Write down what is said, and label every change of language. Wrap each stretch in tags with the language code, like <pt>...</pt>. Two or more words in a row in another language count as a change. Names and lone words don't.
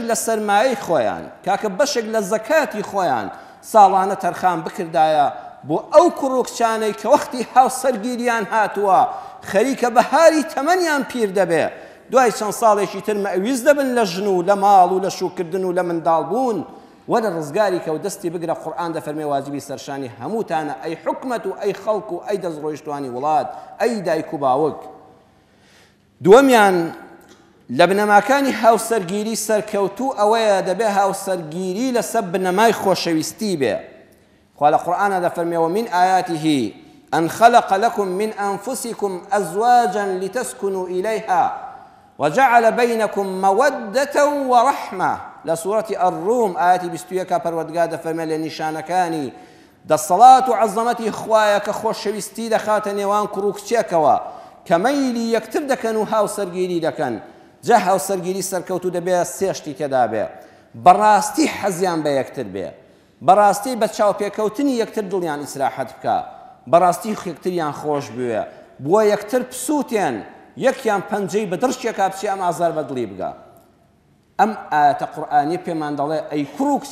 <ckb>لە سەرمایەی خۆیان کاکە بەشێک لە زەکاتی خۆیان ساڵانە تەرخان بکردایە بۆ ئەو کوڕ و کچانەی کە وەختی هاوسەرگیریان هاتووە خەریکە بەهاری تەمەنیان پیر دەبێ دوای چەند ساڵێکی تر مەویز دەبن لە ژن و لە ماڵ و لە شوکردن و لە منداڵبوون وەرە ڕزگاری کە و دەستی بگرە قورئان دەفەرمێ واجبی سەرشانی هەمووتانە ئەی حکومەت و ئەی خەڵک و ئەی دەستڕۆیشتوانی وڵات ئەی دایک و باوک دووەمیان لە بنەماکانی هاوسەرگیری سەرکەوتوو ئەوەیە دەبێ هاوسەرگیری لەسەر بنەمای خۆشەویستی بێ خوا لە قورئانە دەفەرمێ</ckb> <ar>ومن آیاته أن خلق لكم من أنفسكم أزواجا لتسكنوا إليها وجعل بينكم مودة ورحمة لسورة الروم آيات</ar> <ckb>21 پەروەردگار دەفەرمێ لە نیشانەکانی دەسەڵات و عەزەمەتی خوایە کە خۆشەویستی دەخاتە نێوان کوڕ و کچێکەوە کە مەیلی یەکتر دەکەن و هاوسەرگیری دەکەن جا هاوسەرگیری سەرکەوتوو دەبێت سێشتی تێدا بێ بەڕاستی حەزیان بە یەکتر بێ بەڕاستی بە چاوپێکەوتنی یەکتر دڵیان ئیسراحەت بکە بەڕاستی یەکتریان خۆش بوێ بووە یەکتر پسووتێن یەکیان پەنجەی بە دڕشێکا بچی ئەم ئازار بە دڵی بگە ئەم ئایەتە قورئانی پێمان دەڵێ ئەی کوڕ و</ckb>